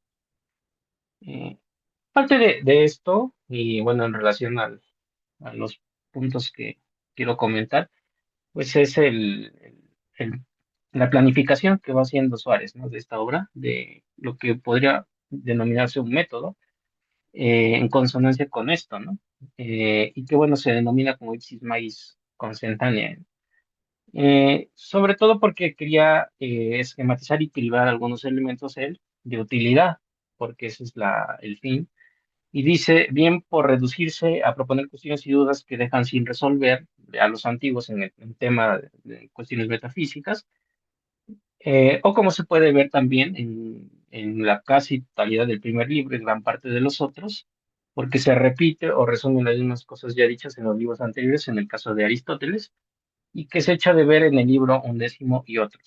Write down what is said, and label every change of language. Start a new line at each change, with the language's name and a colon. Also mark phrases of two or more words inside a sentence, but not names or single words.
Spanish: Eh, Parte de esto, y bueno, en relación a los puntos que quiero comentar, pues es el- la planificación que va haciendo Suárez, ¿no? De esta obra, de lo que podría denominarse un método en consonancia con esto, ¿no? Y que bueno, se denomina como
Latin: ipsis magis consentánea.
Spanish: Sobre todo porque quería esquematizar y cribar algunos elementos él de utilidad, porque ese es el fin. Y dice, bien por reducirse a proponer cuestiones y dudas que dejan sin resolver a los antiguos en tema de cuestiones metafísicas, o como se puede ver también en la casi totalidad del primer libro y gran parte de los otros, porque se repite o resumen las mismas cosas ya dichas en los libros anteriores, en el caso de Aristóteles, y que se echa de ver en el libro Undécimo y otros.